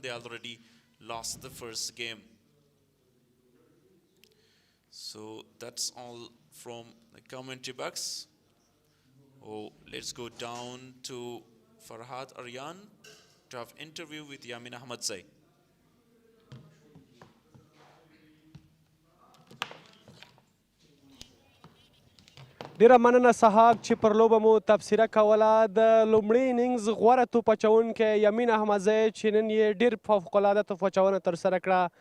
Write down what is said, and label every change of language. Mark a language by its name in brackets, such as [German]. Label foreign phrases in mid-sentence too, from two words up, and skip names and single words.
[English] They already lost the first game. So that's all from the commentary box. Oh, let's go down to Farhad Aryan to have interview with Yamin Ahmadzai. [Pashto] ډیره مننه سهاک چې پر لوبه مو تبصره کوله. د لومړي اننګز غوره توپ اچوونکی یمین احمدزی چې نن یې ډېر فوقالعاده توپ اچونه ترسره کړه.